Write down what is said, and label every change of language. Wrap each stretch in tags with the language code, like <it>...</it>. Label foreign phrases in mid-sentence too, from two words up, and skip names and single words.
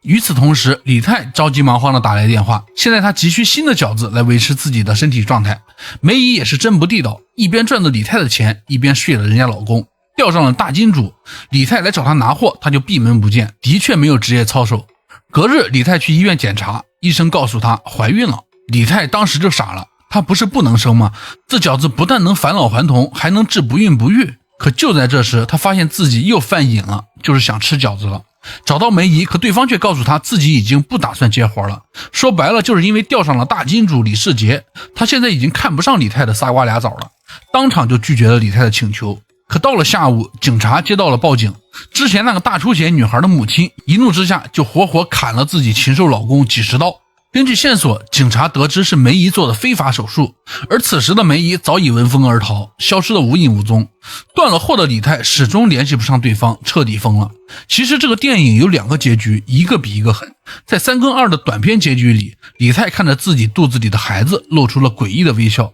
<zh>與此同時，李太着急忙慌地打來電話，現在他急需新的餃子來維持自己的身體狀態。梅姨也是真不地道，一邊賺着李太的錢，一邊睡了人家老公，釣上了大金主。李太來找他拿貨，他就閉門不見，的確沒有職業操守。隔日，李太去醫院檢查，醫生告訴她懷孕了。李太當時就傻了，她不是不能生嗎？這餃子不但能返老還童，還能治不孕不育。可就在這時，她發現自己又犯癮了，就是想吃餃子了。找到梅姨，可對方卻告訴她自己已經不打算接活了。說白了，就是因為釣上了大金主李世杰，她現在已經看不上李太的仨瓜倆棗了，當場就拒絕了李太的請求。可到了下午，警察接到了報警，之前那個大出血女孩的母親一怒之下就活活砍了自己禽獸老公幾十刀。根據線索，警察得知是梅姨做的非法手術，而此時的梅姨早已聞風而逃，消失得無影無蹤。斷了貨的李太始終聯繫不上對方，徹底瘋了。其實這個電影有兩個結局，一個比一個狠。在3跟2的短片結局裡，李太看着自己肚子裡的孩子，露出了詭異的微笑。</zh>